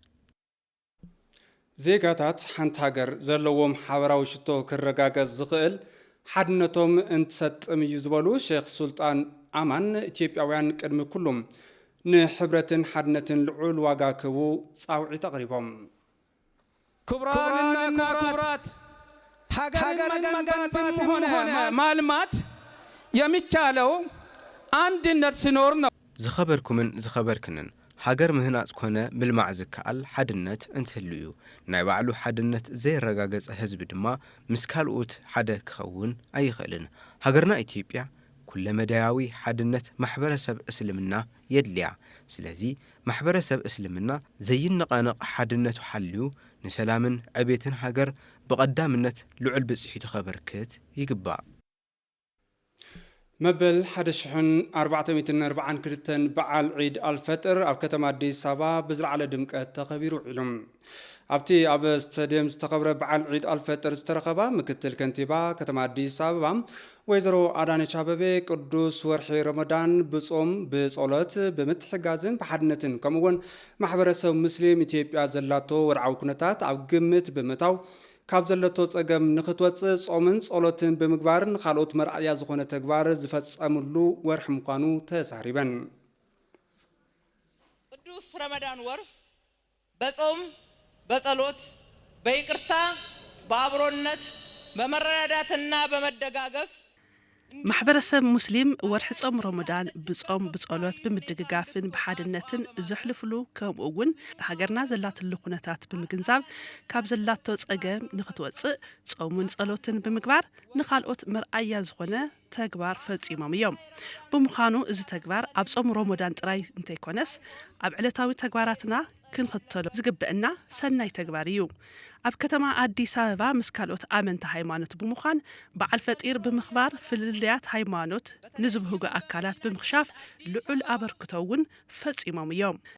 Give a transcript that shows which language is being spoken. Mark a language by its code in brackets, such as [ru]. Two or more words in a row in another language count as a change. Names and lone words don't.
[ti] ዜጋታት ሓንቲ ሃገር ዘለዎም ሓበራዊ ሽቶ ክረጋገጽ ዝኽእል ሓድነቶም እንትሰጥም እዩ ዝበሉ ሼክ ሱልጣን አማን ኢትዮጵያውያን ቅድሚ ኩሎም ንሕብረትን ሓድነትን ልዑል ዋጋ ክህቡ ጻውዒት ኣቕሪቦም [am] ክቡራንና ክቡራት ሀገርን መገንባትም ሆነ ማልማት የሚቻለው አንድነት ሲኖር ነው [ti] ዝኸበርኩምን ዝኸበርክንን ሃገር ምህናጽ ኮነ ምልማዕ ዝከኣል ሓድነት እንትህልዩ ናይ ባዕሉ ሓድነት ዘይረጋገጸ ህዝቢ ድማ ምስ ካልኦት ሓደ ክኸውን ኣይኽእልን ሃገርና ኢትዮጵያ ኩለመዳያዊ ሓድነት ማሕበረሰብ እስልምና የድልያ ስለዚ ማሕበረሰብ እስልምና ዘይነቃነቕ ሓድነቱ ሓልዩ ንሰላምን ዕቤትን ሃገር ብቐዳምነት ልዑል ብጽሒቱ ኸበርክት ይግባእ መበል 1442 በዓል ዒድ አልፈጥር ኣብ ከተማ አዲስ አበባ ብዝለዓለ ድምቀት ተኸቢሩ ውዒሉ ኣብቲ ኣብ ስታድየም ዝተኸብረ በዓል ዒድ አልፈጥር ዝተረኸባ ምክትል ከንቲባ ከተማ አዲስ አበባ ወይዘሮ አዳነች አበቤ ቅዱስ ወርሒ ረመዳን ብጾም ብጸሎት ብምትሕጋዝን ብሓድነትን ከምኡውን ማሕበረሰብ ሙስሊም ኢትዮጵያ ዘላቶ ወርዓዊ ኩነታት ኣብ ግምት ብምእታው ካብ ዘለቶ ጸገም ንኽትወጽእ ጾምን ጸሎትን ብምግባርን ካልኦት መርኣያ ዝኾነ ተግባር ዝፈጸምሉ ወርሒ ምዃኑ ተዛሪበን [am] ቅዱስ ረመዳን ወር በጾም በጸሎት በይቅርታ በአብሮነት በመረዳዳትና በመደጋገፍ [ti] ማሕበረሰብ ሙስሊም ወርሒ ጾም ረመዳን ብጾም ብጸሎት ብምድግጋፍን ብሓድነትን ዘሕልፍሉ ከምኡ እውን ሃገርና ዘላትሉ ኩነታት ብምግንዛብ ካብ ዘላቶ ጸገም ንኽትወጽእ ጾሙን ጸሎትን ብምግባር ንኻልኦት መርኣያ ዝኾነ ተግባር ፈጺሞም እዮም ብምዃኑ እዚ ተግባር ኣብ ጾም ረመዳን ጥራይ እንተይኮነስ ኣብ ዕለታዊ ተግባራትና ክንኽተሎ ዝግብአና ሰናይ ተግባር እዩ ኣብ ከተማ አዲስ አበባ ምስ ካልኦት ኣመንቲ ሃይማኖት ብምዃን በዓል ፈጢር ብምኽባር ፍልልያት ሃይማኖት ንዝብህጉ ኣካላት ብምኽሻፍ ልዑል ኣበርክቶ እውን ፈጺሞም እዮም